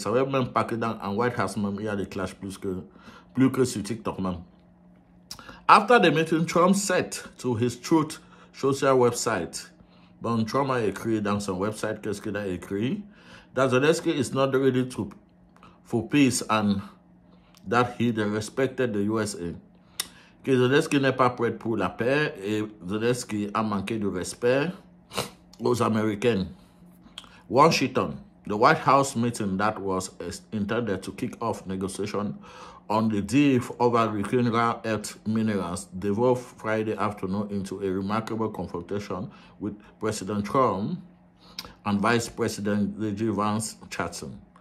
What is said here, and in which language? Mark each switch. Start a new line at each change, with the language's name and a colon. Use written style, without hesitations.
French: Ils ne savaient même pas que dans un White House même, il y a des clashs plus que sur TikTok même.
English: After the meeting, Trump said to his Truth social website,
French: bon, Trump a écrit dans son website, qu'est-ce qu'il a écrit?
English: That Zelensky is not ready for peace and that he respected the USA.
French: Que Zelensky n'est pas prêt pour la paix et Zelensky a manqué de respect aux Américains.
English: Washington, the White House meeting that was intended to kick off negotiations on the deal over Ukraine rare earth minerals devolved Friday afternoon into a remarkable confrontation with President Trump and Vice President Vance chatting.